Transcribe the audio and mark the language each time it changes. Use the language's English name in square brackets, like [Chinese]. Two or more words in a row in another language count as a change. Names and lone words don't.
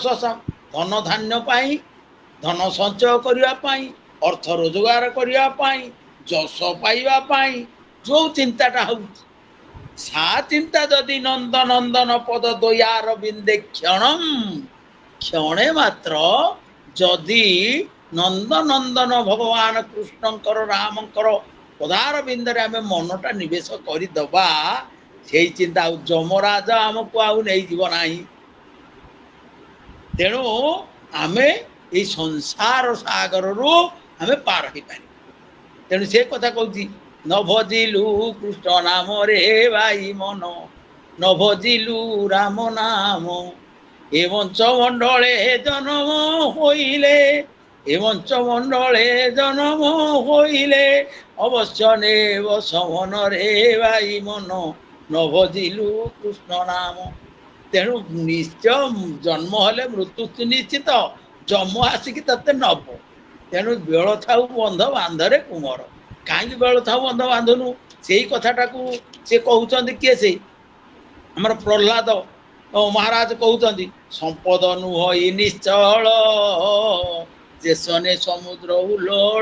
[Odia] ଧନ ଧାନ୍ୟ ପାଇଁ, ଧନ ସଞ୍ଚୟ କରିବା ପାଇଁ, ଅର୍ଥ ରୋଜଗାର କରିବା ପାଇଁ, ଯଶ ପାଇବା ପାଇଁ ଯେଉଁ ଚିନ୍ତାଟା ହେଉଛି, [Sanskrit] ସା ଚିନ୍ତା ଯଦି ନନ୍ଦ ନନ୍ଦନ ପଦ ଦୟାର ବିନ୍ଦେ କ୍ଷଣମ, [Odia] କ୍ଷଣେ ମାତ୍ର ଯଦି ନନ୍ଦନନ୍ଦନ ଭଗବାନ କୃଷ୍ଣଙ୍କର, ରାମଙ୍କର ପଦାର ବିନ୍ଦରେ ଆମେ ମନଟା ନିବେଶ କରିଦେବା, ସେଇ ଚିନ୍ତା ଆଉ ଯମରାଜ ଆମକୁ ଆଉ ନେଇଯିବ ନାହିଁ। ତେଣୁ ଆମେ ଏଇ ସଂସାର ସାଗରରୁ ଆମେ ପାର ହେଇପାରିବା। ତେଣୁ ସେ କଥା କହୁଛି, ନ ଭଜିଲୁ କୃଷ୍ଣ ନାମରେ ଭାଇ ମନ, ନ ଭଜିଲୁ ରାମ ନାମ, ଏ ମଞ୍ଚମଣ୍ଡଳେ ଜନମ ହୋଇଲେ, ଏ ମଞ୍ଚମଣ୍ଡଳେ ଜନମ ହୋଇଲେ, ଅବଶ୍ୟ ନେବ ସମନରେ ଭାଇ ମନ, ନ ଭଜିଲୁ କୃଷ୍ଣ ନାମ। ତେଣୁ ନିଶ୍ଚୟ ଜନ୍ମ ହେଲେ ମୃତ୍ୟୁ ନିଶ୍ଚିତ, ଯମ ଆସିକି ତତେ ନବ। ତେଣୁ ବେଳ ଥାଉ ବନ୍ଧ ବାନ୍ଧରେ କୁମର। କାହିଁକି ବେଳ ଥାଉ ବନ୍ଧ ବାନ୍ଧୁନୁ? ସେଇ କଥାଟାକୁ ସେ କହୁଛନ୍ତି, କିଏ? ସେ ଆମର ପ୍ରହ୍ଲାଦ ମହାରାଜ କହୁଛନ୍ତି, ସମ୍ପଦ ନୁହଇ ନିଶ୍ଚଳ, ଦେଶନେ ସମୁଦ୍ର ଉଲ୍ଲୋଳ।